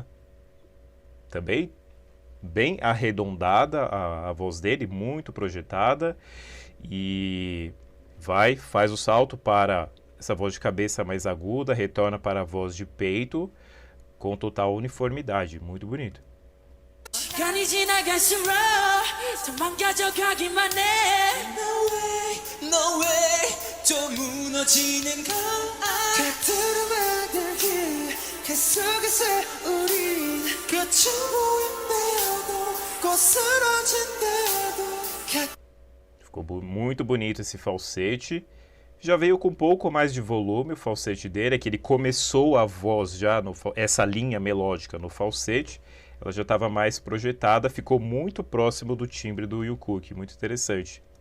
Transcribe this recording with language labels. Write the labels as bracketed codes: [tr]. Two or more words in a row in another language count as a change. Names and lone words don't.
[pt] Também bem arredondada a voz dele, muito projetada. E faz o salto para essa voz de cabeça mais aguda, retorna para a voz de peito com total uniformidade. Muito bonito. [ko] 시간이 지나갈수록 더 망가져가기만 해 [en] No way [ko] 좀 무너지는 걸 곁으로 만들기 계속해서 우린 끝이 보인대도 고스란진대도 [pt] Ficou muito bonito esse falsete. Já veio com um pouco mais de volume o falsete dele, é que ele começou a voz já, essa linha melódica no falsete, ela já estava mais projetada, ficou muito próximo do timbre do Jungkook, muito interessante.